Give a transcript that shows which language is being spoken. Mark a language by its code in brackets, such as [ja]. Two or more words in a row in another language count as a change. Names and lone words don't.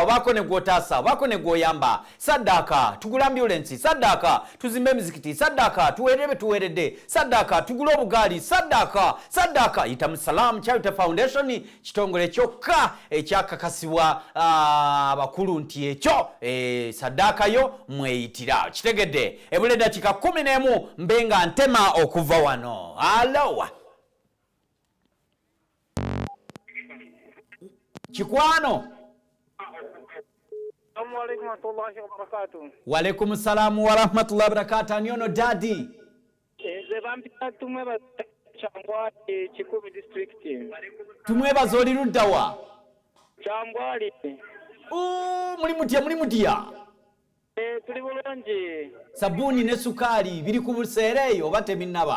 [lg] obaako ne gw'otaasa obaako ne gw'oyamba saddaaka tugula ambulance saddaaka tuzimba emizikiti saddaaka tuweerere tuweeredde saddaaka tugula obugaali saddaaka yita mu Salam Charity Foundation kitongole kyokka ekyakakasibwa abakulu nti ekyo saddaaka yo mweyitira kitegedde ebula eddakiika 11 mbe nga ntema okuva wano alowa Chikwano. [ar] وعليكم السلام ورحمة الله وبركاته. [lg] Anyono daddy. Tumwebaza oli ludda wa? Kyangwali. Muli mutya? Tuli bulungi. Sabuni ne sukali biri ku buseere eyo oba tebinnaba?